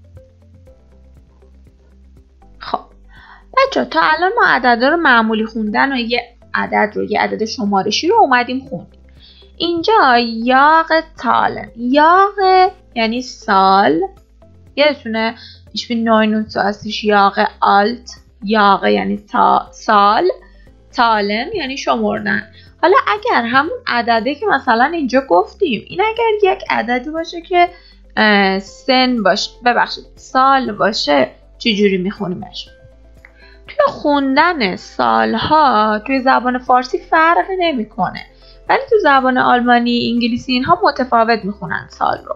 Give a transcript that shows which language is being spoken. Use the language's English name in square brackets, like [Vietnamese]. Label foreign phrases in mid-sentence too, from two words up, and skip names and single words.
[Persian] خب بچه ها تا الان ما عدد رو معمولی خوندن و یه عدد شمارشی رو اومدیم خوندیم. اینجا [German] Jahr Zahlen, [Persian] یاق یعنی سال، یادتونه [German] ich bin 29 Jahre alt، [Persian] یاق یعنی سال، تالن یعنی شمردن. حالا اگر همون عدده که مثلا اینجا گفتیم، این اگر یک عددی باشه که سن باشه، ببخشید سال باشه، چجوری میخونیمش؟ توی خوندن سالها توی زبان فارسی فرق نمیکنه، ولی تو زبان آلمانی، انگلیسی اینها متفاوت میخونن سال رو.